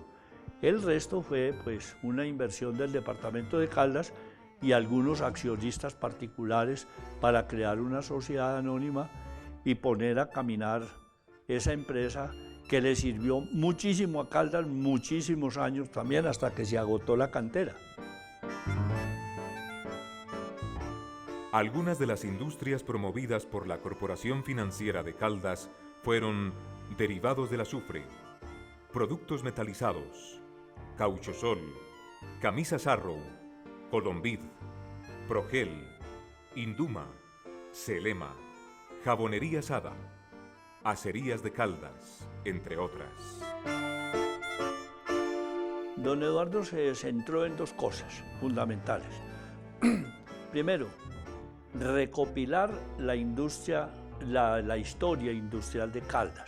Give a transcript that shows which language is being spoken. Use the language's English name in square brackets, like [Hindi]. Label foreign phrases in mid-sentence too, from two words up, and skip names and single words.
[Spanish] El resto fue pues una inversión del departamento de Caldas y algunos accionistas particulares para crear una sociedad anónima y poner a caminar esa empresa que le sirvió muchísimo a Caldas, muchísimos años también, hasta que se agotó la cantera. Algunas de las industrias promovidas por la Corporación Financiera de Caldas fueron derivados del azufre, productos metalizados, Cauchosol, Camisas Arrow, Colomvid, Progel, Induma, Celema, Jabonería Sada, Acerías de Caldas, entre otras. Don Eduardo se centró en dos cosas fundamentales. Primero, recopilar la industria, la historia industrial de Caldas.